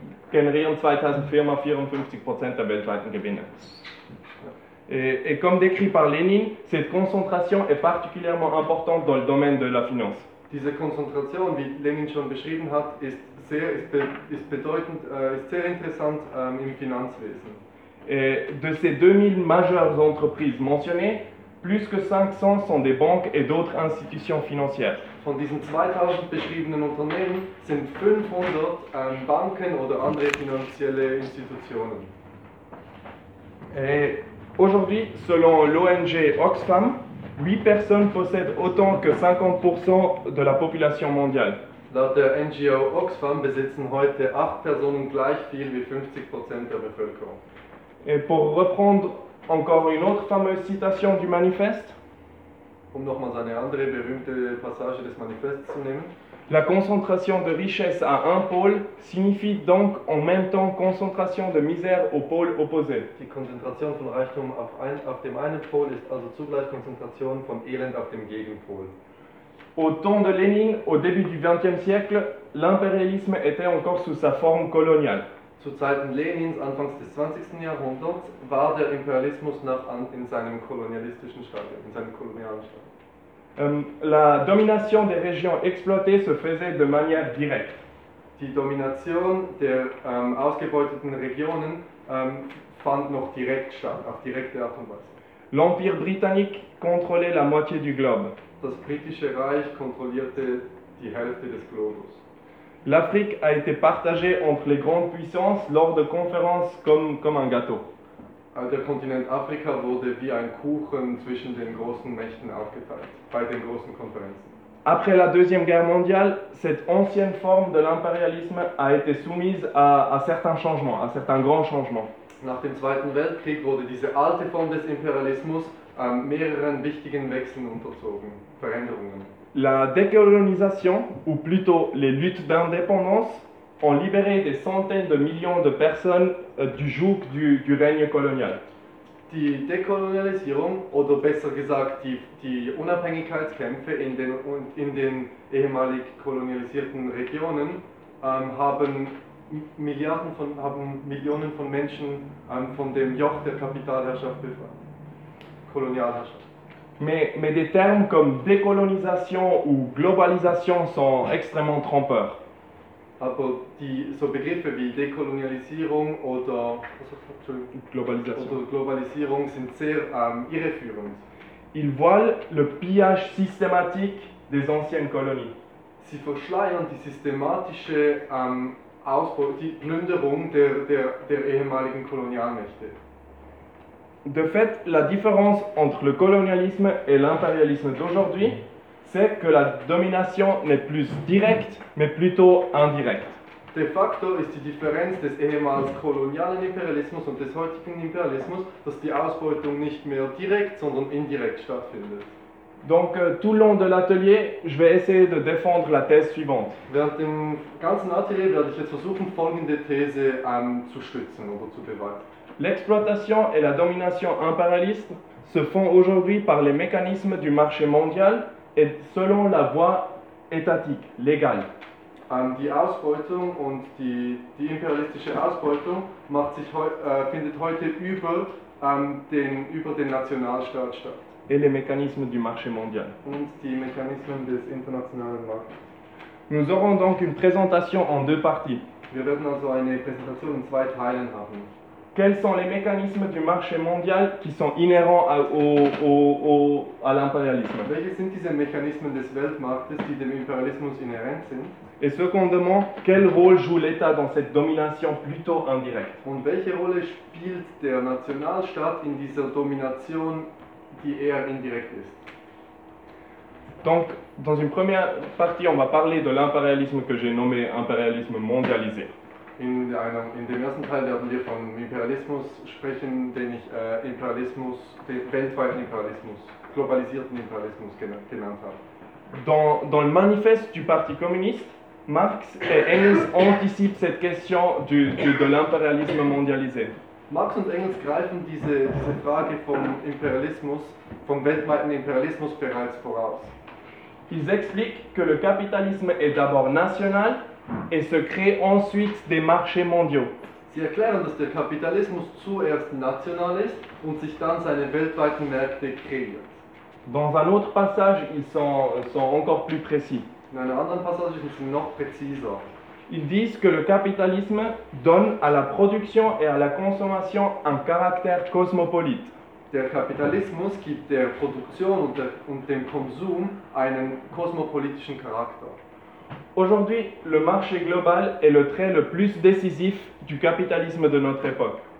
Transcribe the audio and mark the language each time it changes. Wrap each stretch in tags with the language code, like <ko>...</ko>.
<de>generieren 2000 Firmen 54% der weltweiten Gewinne.</de> <fr>Et comme décrit par Lénine, cette concentration est particulièrement importante dans le domaine de la finance.</fr> <de>Diese Konzentration, wie Lénine schon beschrieben hat, ist sehr interessant im Finanzwesen.</de> <fr>Et de ces 2000 majeures entreprises mentionnées, plus que 500 sont des banques et d'autres institutions financières.</fr> <de>Von diesen 2000 beschriebenen Unternehmen sind 500 Banken oder andere finanzielle Institutionen.</de> <fr>Et aujourd'hui, selon l'ONG Oxfam, 8 personnes possèdent autant que 50% de la population mondiale.</fr> <de>Laut der NGO Oxfam besitzen heute 8 Personen gleich viel wie 50% der Bevölkerung.</de> <fr>Et pour reprendre encore une autre fameuse citation du manifeste,</fr> <de>nochmals eine andere berühmte Passage des Manifestes zu nehmen.</de> <fr>La concentration de richesse à un pôle signifie donc en même temps concentration de misère au pôle opposé.</fr> <de>Die Konzentration von Reichtum auf dem einen Pol ist also zugleich Konzentration von Elend auf dem Gegenpol.</de> <fr>Au temps de Lénine, au début du XXe siècle, l'impérialisme était encore sous sa forme coloniale.</fr> <de>Zu Zeiten Lenins, Anfangs des 20. Jahrhunderts, war der Imperialismus noch in seinem kolonialistischen Stadium, in seinem kolonialen Stadium.</de> <fr>La domination des régions exploitées se faisait de manière directe.</fr> <de>Die Domination der ausgebeuteten Regionen fand noch direkt statt, auf direkte Art und Weise.</de> <fr>L'Empire britannique contrôlait la moitié du globe.</fr> <de>Das britische Reich kontrollierte die Hälfte des Globus.</de> <fr>L'Afrique a été partagée entre les grandes puissances lors de conférences comme un gâteau.</fr> <de>Der Kontinent Afrika wurde wie ein Kuchen zwischen den großen Mächten aufgeteilt, bei den großen Konferenzen.</de> <fr>Après la Deuxième Guerre mondiale, cette ancienne forme de l'impérialisme a été soumise à certains changements, à certains grands changements.</fr> <de>nach dem Zweiten Weltkrieg wurde diese alte Form des Imperialismus mehreren wichtigen Wechseln unterzogen, Veränderungen.</de> <fr>La décolonisation, ou plutôt les luttes d'indépendance, ont libéré des centaines de millions de personnes du joug du règne colonial.</fr> <de>Die Dekolonialisierung, oder besser gesagt die Unabhängigkeitskämpfe in den ehemalig kolonialisierten Regionen, haben Millionen von Menschen von dem Joch der Kapitalherrschaft befreit. Kolonialherrschaft.</de> <fr>Mais des termes comme décolonisation ou globalisation sont extrêmement trompeurs.</fr> <de>Aber so Begriffe wie Dekolonialisierung oder Globalisierung sind sehr irreführend.</de> <fr>Ils voient le pillage systématique des anciennes colonies.</fr> <de>Sie verschleiern die systematische die Plünderung der ehemaligen Kolonialmächte.</de> <fr>De fait, la différence entre le colonialisme et l'impérialisme d'aujourd'hui, c'est que la domination n'est plus directe, mais plutôt indirecte.</fr> <de>De facto ist die Differenz des ehemals kolonialen Imperialismus und des heutigen Imperialismus, dass die Ausbeutung nicht mehr direkt, sondern indirekt stattfindet.</de> <fr>Donc, tout le long de l'atelier, je vais essayer de défendre la thèse suivante.</fr> <de>Während dem ganzen Atelier werde ich jetzt versuchen, folgende These zu stützen oder zu beweisen.</de> <fr>L'exploitation et la domination impérialiste se font aujourd'hui par les mécanismes du marché mondial et selon la voie étatique, légale.</fr> <de>Die Ausbeutung und die imperialistische Ausbeutung macht sich findet heute über den Nationalstaat statt.</de> <fr>Et les mécanismes du marché mondial.</fr> <de>Und die Mechanismen des internationalen Marktes.</de> <fr>Nous aurons donc une présentation en deux parties.</fr> <de>Wir werden also eine Präsentation in zwei Teilen haben.</de> <fr>Quels sont les mécanismes du marché mondial qui sont inhérents à l'impérialisme?</fr> <de>Welche sind diese Mechanismen des Weltmarktes, die dem Imperialismus inhérent sind?</de> <fr>Et secondement, quel rôle joue l'État dans cette domination plutôt indirecte?</fr> <de>Und welche Rolle spielt der Nationalstaat in dieser Domination, die eher indirekt ist?</de> <fr>Donc, dans une première partie, on va parler de l'impérialisme que j'ai nommé impérialisme mondialisé.</fr> <de>In dem ersten Teil werden wir vom Imperialismus sprechen, den ich Imperialismus, den weltweiten Imperialismus, globalisierten Imperialismus genannt habe.</de> <fr>Dans le manifeste du Parti communiste, Marx et Engels anticipent cette question de l'impérialisme mondialisé.</fr> <de>Marx und Engels greifen diese Frage vom Imperialismus, vom weltweiten Imperialismus bereits voraus.</de> <fr>Ils expliquent que le capitalisme est d'abord national. Et se crée ensuite des marchés mondiaux.</fr> <de>Sie erklären, dass der Kapitalismus zuerst national ist und sich dann seine weltweiten Märkte kreiert.</de> <fr>Dans un autre passage, ils sont encore plus précis.</fr> <de>In einer anderen Passage sind sie noch präziser.</de> <fr>Ils disent que le capitalisme donne à la production et à la consommation un caractère cosmopolite.</fr> <de>Der Kapitalismus gibt der Produktion und dem Konsum einen kosmopolitischen Charakter.</de> <fr>Aujourd'hui, le marché global est le trait le plus décisif du capitalisme de notre époque.</fr>